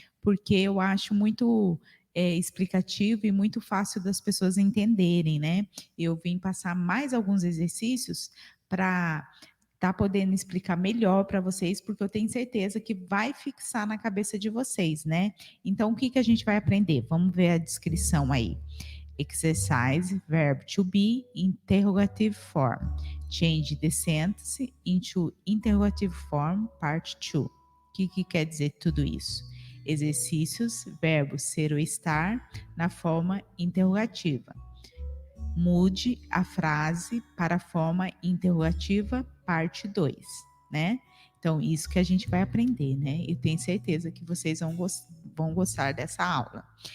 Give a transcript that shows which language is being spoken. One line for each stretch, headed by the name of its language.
Portuguese: Porque eu acho muito explicativo e muito fácil das pessoas entenderem, né? Eu vim passar mais alguns exercícios para tá podendo explicar melhor para vocês, porque eu tenho certeza que vai fixar na cabeça de vocês, né? Então, o que que a gente vai aprender? Vamos ver a descrição aí.
English: Exercise, verb to be, interrogative form. Change the sentence into interrogative form, part 2.
Portuguese: O que quer dizer tudo isso? Exercícios, verbo ser ou estar, na forma interrogativa. Mude a frase para a forma interrogativa, parte 2, né? Então, isso que a gente vai aprender, né? Eu tenho certeza que vocês vão gostar dessa aula.